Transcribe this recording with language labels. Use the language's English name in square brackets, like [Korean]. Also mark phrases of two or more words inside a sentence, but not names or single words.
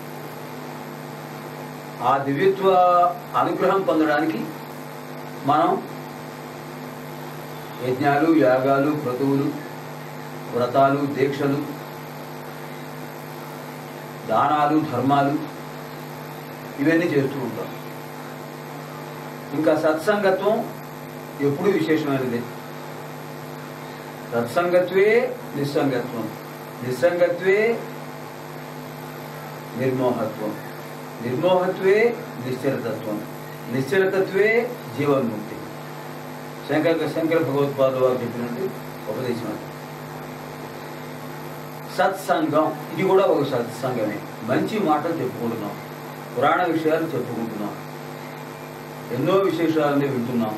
[Telugu] ఆ దివ్యత్వ అనుగ్రహం పొందడానికి మనం యజ్ఞాలు, యాగాలు, క్రతువులు, వ్రతాలు, దీక్షలు, దానాలు, ధర్మాలు ఇవన్నీ చేస్తూ ఉంటాం. ఇంకా సత్సంగత్వం ఎప్పుడూ విశేషమైనది. [Sanskrit] సత్సంగత్వే నిస్సంగత్వం, నిస్సంగత్వే నిర్మోహత్వం, నిర్మోహత్వే నిశ్చలతత్వం, నిశ్చలతత్వే జీవన్ముక్తి. [Telugu] శంకర భగవత్పాదులు వారు చెప్పినట్టు ఉపదేశం. సత్సంగం ఇది కూడా ఒక సత్సంగమే. మంచి మాటలు చెప్పుకుంటున్నాం, పురాణ విషయాలు చెప్పుకుంటున్నాం, ఎన్నో విశేషాలని వింటున్నాం.